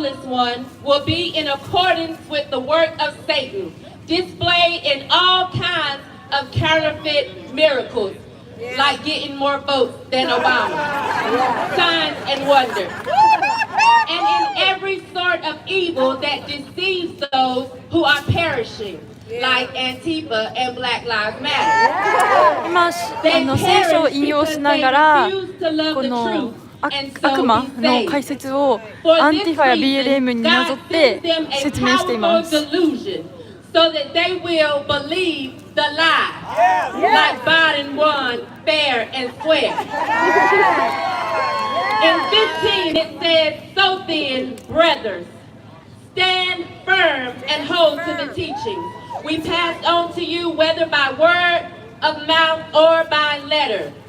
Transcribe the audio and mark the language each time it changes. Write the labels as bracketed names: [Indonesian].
[English] lawless one will be in accordance with the work of Satan, displayed in all kinds of counterfeit miracles, like getting more votes than Obama, signs and wonders, and in every sort of evil that deceives those who are perishing, like Antifa and Black Lives Matter. [Japanese] 今聖書を引用しながらこの悪魔の解説をアンティファや BLM になぞって説明しています。 [English] So that they will believe the lie, like Biden won fair and square. In 15 it says, so then, brothers, stand firm and hold to the teaching we passed on to you, whether by word of mouth or by letter.